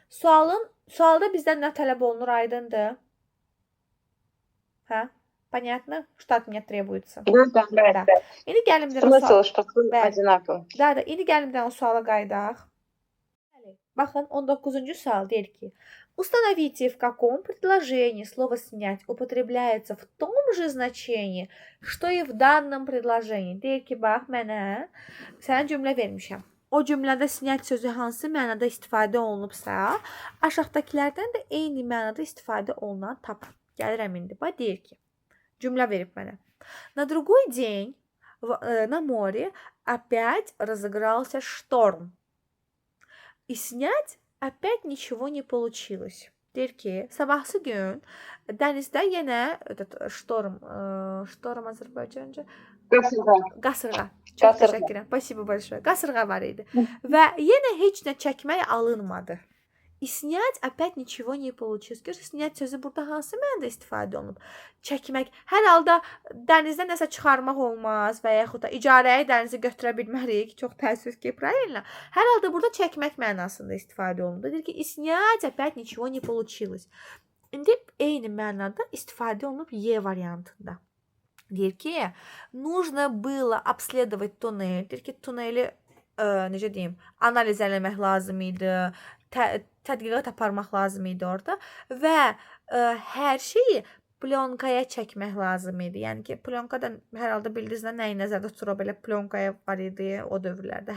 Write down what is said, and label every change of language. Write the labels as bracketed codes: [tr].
[az] Sualda bizdən nə tələb olunur, aydındır? [ru] Hə? Понятно? Что от меня требуется? Да. [az] İndi gəlimdən [ru] Смысл, что одинаково. [az] İndi gəlimdən o suala qayıdaq. Baxın, 19-cu sual deyir ki, [ru] Установите, в каком предложении слово «снять» употребляется в том же значении, что и в данном предложении. [az] Deyir ki, bax, mənə sənə cümlə vermişəm. O cümlədə «снять» sözü hansı mənada istifadə olunubsa, aşağıdakilərdən də eyni mənada istifadə olunan tap. Gəlirəm indi. Bax, deyir ki, cümlə verib mənə. [ru] На другой день на море опять разыгрался шторм. И снять опять nичего не получилось. [az] Deyir ki, sabahsı gün dənizdə yenə ştorm Azərbaycanca qasırğa. Çox Qasırğa. təşəkkür edirəm. [ru] Спасибо большое. [az] Qasırğa var idi. Və yenə heç nə çəkmək alınmadı. [ru] И снять опять nичего не получилось. [az] Görürsüz, снять sözü burada hansı mənada istifadə olunub? Çəkmək. Hər halda dənizdən nəsə çıxarmaq olmaz və yaxud da icarəyə dənizi götürə bilmərik. Çox təəssüf ki, правильно. Hər halda burada çəkmək mənasında istifadə olunub. Deyir ki, [ru] снять опять nичего не получилось. [az] İndi eyni mənada istifadə olunub Y variantında. Deyir ki, [ru] нужно было обследовать туннель. [az] Deyir ki, tuneli necə deyim, analiz eləmək lazım idi. Tədqiqat aparmaq lazım idi orada və hər şeyi plonkaya çəkmək lazım idi. Yəni ki, plonkadan hər halda bildiniz nəyi nəzərdə tutur, belə plonkaya var idi o dövrlərdə.